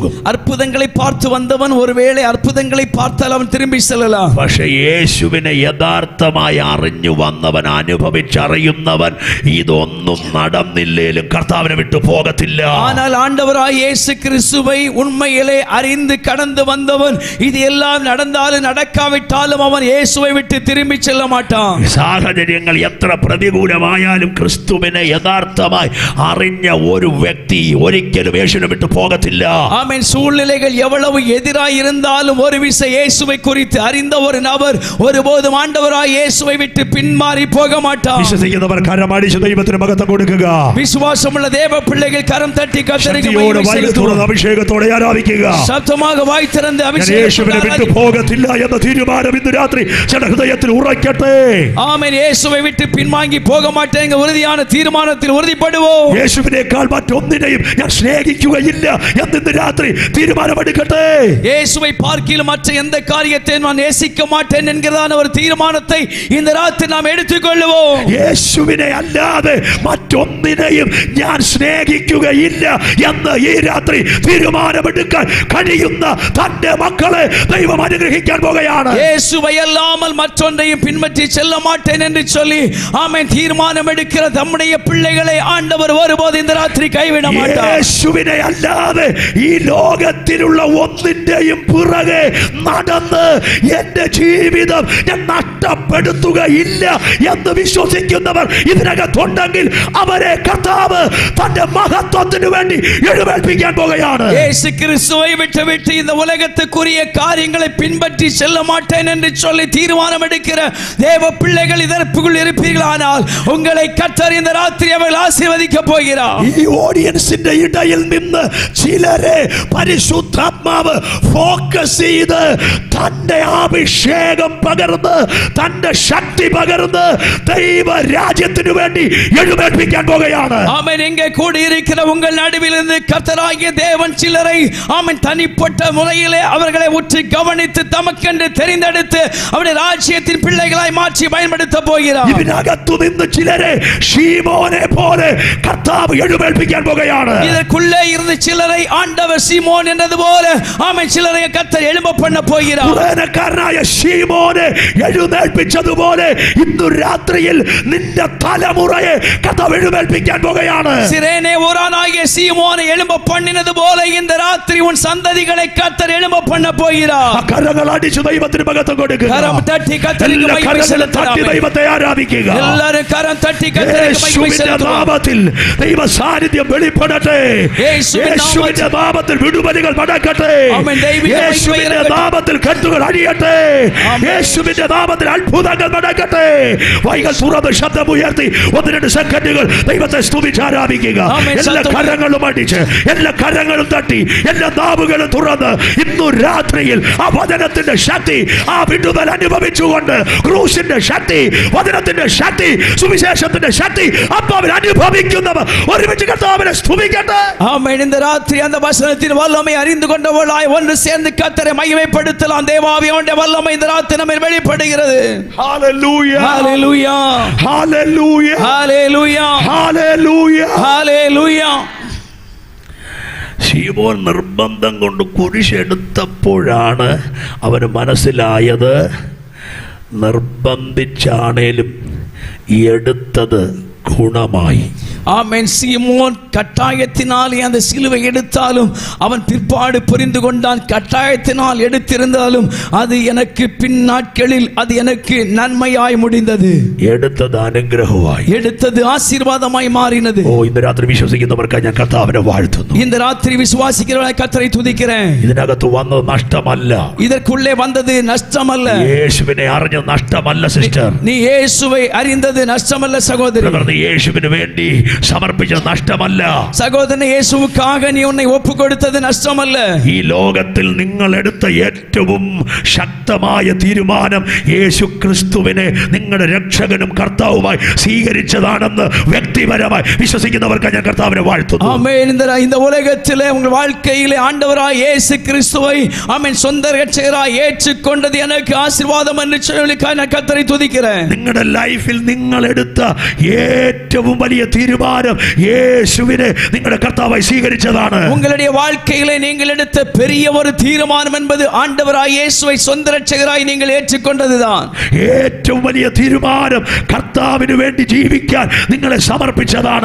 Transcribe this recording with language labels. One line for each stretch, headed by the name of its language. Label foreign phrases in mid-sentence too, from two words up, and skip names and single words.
Tamil: அற்புதங்களை பார்த்து வந்தவன் ஒருவேளை அற்புதங்களை பார்த்தால் அவன் திரும்பி செல்லலாம்.
Malayalam: പക്ഷേ യേശുവിനെ യഥാർത്ഥമായി അറിഞ്ഞു വന്നവൻ, അനുഭവിച്ചറിയുന്നവൻ, ഇതൊന്നും നടന്നില്ലേലും കർത്താവിനെ വിട്ടു പോകത്തില്ല.
Tamil: ஆனால் ஆண்டவராய் இயேசு கிறிஸ்துவை உண்மையிலே அறிந்து கடந்து வந்தவன் இது எல்லாம் நடந்தாலும் நடக்காவிட்டாலும் அவன் இயேசுவை விட்டு திரும்பி செல்ல மாட்டான்.
Malayalam: സാഹചര്യങ്ങൾ എത്ര പ്രതികൂലമായാലും ക്രിസ്തുവിനെ യഥാർത്ഥമായി അറിഞ്ഞ ഒരു വ്യക്തി ഒരിക്കലും യേശുവിനെ വിട്ടു പോകത്തില്ല.
Tamil: ஆமென். சூழ்நிலைகள் எவ்வளவு எதிராய் இருந்தாலும் ஒரு விசை இயேசுவை குறித்து அறிந்த ஒரு நபர் ஒருபோதும் ஆண்டவராய் இயேசுவை விட்டு பின்மாறி போக மாட்டார்.
Malayalam: വിശ്വസിക്കുന്നവർ കരമടിച്ച് ദൈവത്തിന് മഹത്വം കൊടുക്കുക.
Tamil: விசுவாசமுள்ள தேவ பிள்ளைகள் கரம் தட்டி கர்த்தருக்கு
Malayalam: ശക്തിയോടെ വായ് തുറന്ന് അഭിഷേകത്തോടെ ആരാധിക്കുക.
Tamil: சத்தமாக வாய் திறந்து
Malayalam: യേശുവിനെ വിട്ടു പോകത്തില്ല എന്ന തീരുമാനം ഇന്ന് രാത്രി ചില ഹൃദയത്തിൽ ഉറയ്ക്കട്ടെ.
Tamil: ஆமென். இயேசுவை விட்டு பின்வாங்கி போக மாட்டேங்க உறுதியான தீர்மானத்தில் உறுதிப்படுவோம்.
Malayalam: യേശുവിനേക്കാൾ മറ്റൊന്നിനെയും ഞാൻ സ്നേഹിക്കുകയില്ല എന്ന് രാത്രി തീരുമാനമെടുക്കട്ടെ.
Tamil: இயேசுவை பார்க்கிலும் மற்ற எந்த காரியத்தை நான் நேசிக்க மாட்டேன் என்கிறதான ஒரு தீர்மானத்தை இந்த ராத்திரி நாம் எடுத்துக்கொள்வோம்.
Malayalam: യേശുവിനെ അല്ലാതെ മറ്റൊന്നിനെയും ഞാൻ സ്നേഹിക്കുകയില്ല എന്ന് ഈ രാത്രി തീരുമാനമെടുക്കാൻ കഴിയുന്ന തന്റെ മക്കളെ ദൈവം അനുഗ്രഹിക്കാൻ പോകുകയാണ്.
Tamil: இயேசுவை அல்லாமல் மற்றொன்றையும் பின்பற்றி செல்ல மாட்டேன் என்று சொல்லி ஆமென் தீர்மானம் எடுக்கிற நம்முடைய பிள்ளைகளை ஆண்டவர் ஒருபோது இந்த ராத்திரி கைவிட மாட்டார்.
Malayalam: യേശുവിനെ അല്ലാതെ ഈ ലോകത്തിലുള്ള ഒന്നിന്റെയും പുറകെ നടന്ന് എന്റെ ജീവിതം ഞാൻ നഷ്ടപ്പെടുത്തുകയില്ല എന്ന് വിശ്വസിക്കുന്നവർ ഇതിനകത്തുണ്ടെങ്കിൽ അവരെ കർത്താവ് തന്റെ മഹത്വത്തിന് വേണ്ടി എഴുന്നേൽപ്പിക്കാൻ പോകുകയാണ്.
Tamil: இயேசு கிறிஸ்துவை விட்டு இந்த உலகத்துக்குரிய காரியங்களை பின்பற்றி செல்ல மாட்டேன் என்று சொல்லி தீர்மானம் எடுக்கிற தேவ பிள்ளைகள் இதற்குள் இருப்பீர்களானால் உங்களை கர்த்தர் இந்த ராத்திரி அவர்கள் ஆசீர்வதிக்க போகிறார்.
Malayalam: ഈ ഓഡിയൻസിന്റെ ഇടയിൽ നിന്ന് ചിലരെ പരിശുദ്ധാത്മാവ് ഫോക്കസ് ചെയ്ത് തന്റെ അഭിഷേകം പകർന്ന് തന്റെ ശക്തി പകർന്ന് ദൈവ രാജ്യത്തിനു വേണ്ടി എഴുന്നേൽപ്പിക്കാൻ പോകുകയാണ്.
Tamil: ஆமென். எங்கே கூடி இருக்கிற உங்கள் நடுவிலிருந்து கர்த்தராகிய தேவன் சிலரை ஆமென் தனிப்பட்ட முறையிலே அவர்களை உற்று கவனித்து தமக்கென்று தெரிந்தெடுத்து அவருடைய ராஜ்யத்தின் பிள்ளைகளாய் மாற்றி பயன்படுத்த போகிறார்.
Malayalam: ഇതിനകത്തു നിന്ന് ചിലരെ ശീമോനെ പോലെ കർത്താവ് എഴുന്നേൽപ്പിക്കാൻ പോകുകയാണ്.
Tamil: இதற்குள்ளே இருந்து சிலரை ஆண்டவர் சீமோன் என்றது போல ஆமென் சிலரை கர்த்தர் எழும்ப பண்ண போகிறார்.
Malayalam: കുറേനക്കാരനായ ശീമോനെ എഴുന്നേൽപ്പിച്ചതുപോലെ ഇന്നു രാത്രിയിൽ നിന്റെ തലമുറയെ കർത്താവ് എഴുന്നേൽപ്പിക്കാൻ വർദ്ധിക്കാൻ പോകുകയാണ്.
Tamil: சிரேனே ஊரானாகிய சீமோனே எழும்ப பண்ணினது போலே இந்த ராத்திரி உன் சந்ததிகளை கர்த்தர் எழும்ப பண்ண போகிறார்.
Malayalam: കരങ്ങൾ അടിച്ചു ദൈവത്തിന് മഹത്വം കൊടുക്കുക.
Tamil: கரம் தட்டி கர்த்தருக்கு மகிமை செலுத்துங்கள்.
Malayalam: ദൈവത്തെ ആരാധിക്കുക.
Tamil: எல்லாவரும் கரம் தட்டி கர்த்தருக்கு மகிமை செலுத்துக.
Malayalam: നാമത്തിൽ ദൈവ സാന്നിധ്യം വെളിപ്പെടട്ടെ. യേശുവിന്റെ നാമത്തിൽ വിടുതലുകൾ നടക്കട്ടെ. യേശുവിന്റെ നാമത്തിൽ കെട്ടുകൾ അഴിയട്ടെ. യേശുവിന്റെ നാമത്തിൽ അത്ഭുതങ്ങൾ നടക്കട്ടെ. വൈകൾ തുറന്ന് ശബ്ദമുയർത്തി 1-2 സെക്കൻഡുകൾ ദൈവത്തെ സ്തുതിച്ച് ആരാധിക്കുക. എല്ലാ കരങ്ങളും അടിച്ച്, എല്ലാ കരങ്ങളും തട്ടി, എല്ലാ നാവുകളും തുറന്ന് ഇന്നു രാത്രിയിൽ ആ വചനത്തിന്റെ ശക്തി, ആ വിടുതൽ അനുഭവിച്ചുകൊണ്ട് ക്രൂശിന്റെ ശക്തി, വചനത്തിന്റെ ശക്തി, സുവിശേഷത്തിന്റെ ശക്തി ആത്മാവിൽ അനുഭവിക്കുന്നവർ ഒരുമിച്ച് കർത്താവിനെ സ്തുതിക്കട്ടെ. ആമേൻ.
Tamil: இந்த ராத்திரி அந்த வசனத்தின் வல்லமை அறிந்து கொண்டவர்களாய் ஒன்று சேர்ந்து கர்த்தரை மகிமைப்படுத்தலாம். தேவாவியோட வல்லமை இந்த ராத்திரி நம்மில் வெளிப்படுகிறது. ஹalleluya, ஹalleluya, ஹalleluya, ஹalleluya, ஹalleluya, ஹalleluya.
Malayalam: ശീമോൻ നിർബന്ധം കൊണ്ട് കുരിശെടുത്തപ്പോഴാണ് അവന് മനസ്സിലായത്, നിർബന്ധിച്ചാണേലും എടുത്തത് ഗുണമായി.
Tamil: ஆமென். சீமோன் கட்டாயத்தினால் அந்த சிலுவை எடுத்தாலும் அவன் பிற்பாடு புரிந்து கொண்டான், கட்டாயத்தினால் எடுத்திருந்தாலும் அது எனக்கு பின் நாட்களில் அது எனக்கு நன்மையாய் முடிந்தது.
Malayalam: എടുത്തത് അനുഗ്രഹമായി,
Tamil: எடுத்தது ஆசீர்வாதமாய் மாறினது.
Malayalam: ഓ, ഇന്ന് രാത്രി വിശ്വസിക്കുന്നവർക്ക് ഞാൻ കർത്താവിനെ വാഴ്ത്തുന്നു.
Tamil: இந்த ராத்திரி விசுவாசிக்கிறவனை கர்த்தரை துதிக்கிறேன்.
Malayalam: ഇതിനകത്ത് വന്നത് നഷ്ടമല്ല,
Tamil: இதற்குள்ளே வந்தது நஷ்டமல்ல.
Malayalam: യേശുവിനെ അറിഞ്ഞ നഷ്ടമല്ല സിസ്റ്റർ.
Tamil: நீ இயேசுவை அறிந்தது நஷ்டமல்ல சகோதரி.
Malayalam: യേശുവിന് വേണ്ടി സമർപ്പിച്ച നഷ്ടമല്ല സഹോദരനെ.
Tamil: இயேசுவுக்காக நீ உன்னை ஒப்பு கொடுத்தது நஷ்டமல்ல.
Malayalam: ഈ ലോകത്തിൽ നിങ്ങൾ എടുത്ത ഏറ്റവും ശക്തമായ തീരുമാനം യേശു ക്രിസ്തുവിനെ നിങ്ങളുടെ രക്ഷകനും കർത്താവുമായി സ്വീകരിച്ചതാണെന്ന് വ്യക്തിപരമായി വിശ്വസിക്കുന്നവർക്ക് ഞാൻ കർത്താവിനെ വാഴ്ത്തുന്നു. ആമേൻ.
Tamil: இந்த உலகத்திலே உங்கள் வாழ்க்கையிலே ஆண்டவராய் இயேசு கிறிஸ்துவை ஆமென் சொந்த இரட்சகராய் ஏற்றுக்கொண்டது எனக்கு ஆசீர்வாதம் என்று சொல்லி நான் கர்த்தரை துதிக்கிறேன்.
Malayalam: നിങ്ങളുടെ ലൈഫിൽ നിങ്ങൾ എടുത്ത ഏറ്റവും വലിയ തീരുമാനം യേശുവിനെ നിങ്ങളുടെ കർത്താവായി സ്വീകരിച്ചതാണ്.
Tamil: உங்களுடைய வாழ்க்கையிலே நீங்கள் எடுத்த பெரிய ஒரு தீர்மானம் என்பது ஆண்டவராய் இயேசுவை சொந்த இரட்சகராய் நீங்கள் ஏற்றுக்கொண்டதுதான்.
Malayalam: ഏറ്റവും വലിയ തീരുമാനം കർത്താവിന് വേണ്ടി ജീവിക്കാൻ നിങ്ങളെ സമർപ്പിച്ചതാണ്.